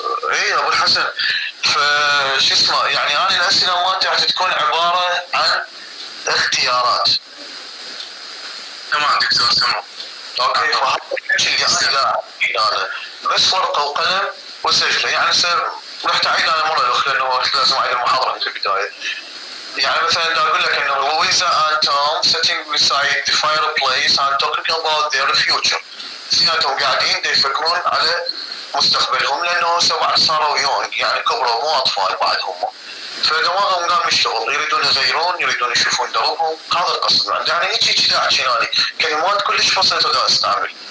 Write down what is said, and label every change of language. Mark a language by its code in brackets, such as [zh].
[ar] اي ابو الحسن، فشو اسمه يعني انا الاسئله مالتي راح تكون عباره عن اختيارات. تمام دكتور تمام. اوكي، فهذا اللي انا بس ورقه وقلم وسجله. يعني رحت اعيد انا مره الاخرى لانه لازم اعيد المحاضره في البدايه. يعني مثلا اقول لك انه لويزا [en] and Tom sitting beside the fireplace and talking about their future. [ar] اثنيناتهم قاعدين يفكرون على مستقبلهم، لانه بعد صاروا يونغ يعني كبروا مو اطفال بعد هم، فدماغهم قام يشتغل، يريدون يغيرون، يريدون يشوفون دربهم. هذا القصد يعني هيك كذا احكي يعني كلمات كلش بسيطه دا استعمل.